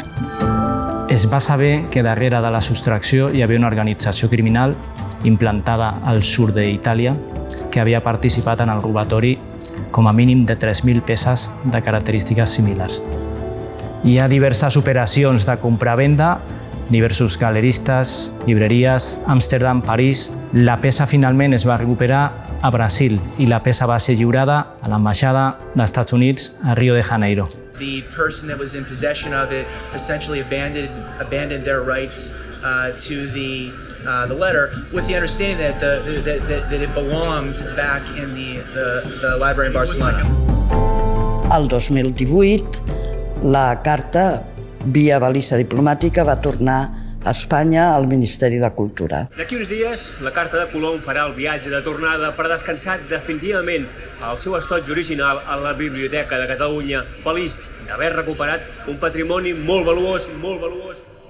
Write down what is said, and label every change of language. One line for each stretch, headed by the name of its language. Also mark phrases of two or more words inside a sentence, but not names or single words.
Catalan: Es va saber que darrere de la sostracció hi havia una organització criminal implantada al sud d'Itàlia que havia participat en el robatori com a mínim de 3.000 peces de característiques similars. Hi ha diverses operacions de compra-venda, diversos galeristes, llibreries, Amsterdam, París. La peça finalment es va recuperar a Brasil i la peça va ser lliurada a l'ambaixada dels Estats Units a Rio de Janeiro.
English: The person that was in possession of it essentially abandoned their rights to the letter, with the understanding that it belonged back in the library in Barcelona.
Catalan: El 2018, la carta, via balisa diplomàtica, va tornar a Espanya al Ministeri de Cultura. D'aquí uns dies, la Carta de Colom farà el viatge de tornada per descansar definitivament el seu estoig original a la Biblioteca de Catalunya, feliç d'haver recuperat un patrimoni molt valuós, molt valuós.